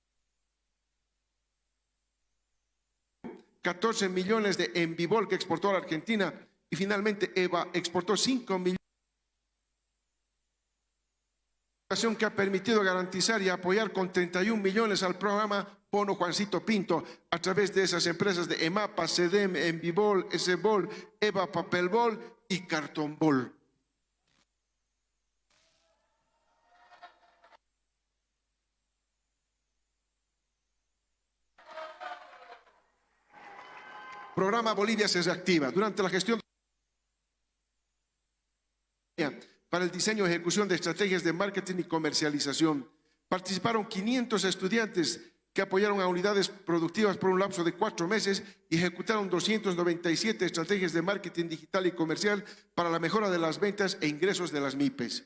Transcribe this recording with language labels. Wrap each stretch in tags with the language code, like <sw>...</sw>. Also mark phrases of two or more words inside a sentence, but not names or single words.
<es>14 millones de Envibol que exportó a la Argentina y finalmente EVA exportó 5 millones, que ha permitido garantizar y apoyar con 31 millones al programa Bono Juancito Pinto a través de esas empresas de EMAPA, CEDEM, Envibol, SBOL, EVA, Papelbol y Cartonbol. Programa Bolivia se reactiva. Durante la gestión para el diseño y ejecución de estrategias de marketing y comercialización, participaron 500 estudiantes que apoyaron a unidades productivas por un lapso de 4 meses y ejecutaron 297 estrategias de marketing digital y comercial para la mejora de las ventas e ingresos de las MIPES.</es>